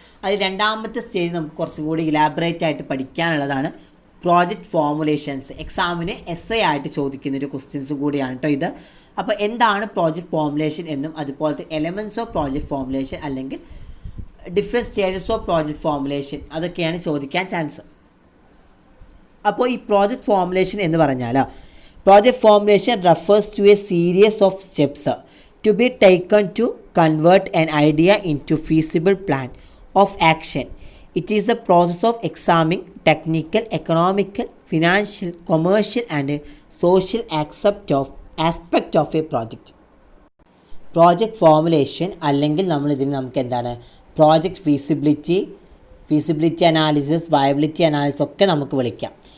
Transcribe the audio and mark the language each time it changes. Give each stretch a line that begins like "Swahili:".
Malayalam: അത് രണ്ടാമത്തെ സ്റ്റേജ് നമുക്ക് കുറച്ചും കൂടി ഇലാബറേറ്റ് ആയിട്ട് പഠിക്കാനുള്ളതാണ് പ്രോജക്റ്റ് ഫോർമുലേഷൻസ്. എക്സാമിന് എസ് എ ആയിട്ട് ചോദിക്കുന്നൊരു ക്വസ്റ്റ്യൻസ് കൂടിയാണ് കേട്ടോ ഇത്. അപ്പോൾ എന്താണ് പ്രോജക്റ്റ് ഫോർമുലേഷൻ എന്നും അതുപോലത്തെ എലമെൻറ്റ്സ് ഓഫ് പ്രോജക്റ്റ് ഫോർമുലേഷൻ അല്ലെങ്കിൽ different stages of project formulation അതൊക്കെയാണ് ചോദിക്കാൻ ചാൻസ്. അപ്പോൾ ഈ പ്രോജക്റ്റ് ഫോർമുലേഷൻ എന്ന് പറഞ്ഞാൽ
English: project formulation refers to a series of steps to be taken to convert an idea into feasible plan of action. It is the process of examining technical, economical, financial, commercial and social aspect of a project.
Malayalam: Project formulation അല്ലെങ്കിൽ നമുക്ക് എന്താണ് project feasibility analysis, viability analysis ഒക്കെ നമുക്ക് വിളിക്കാം.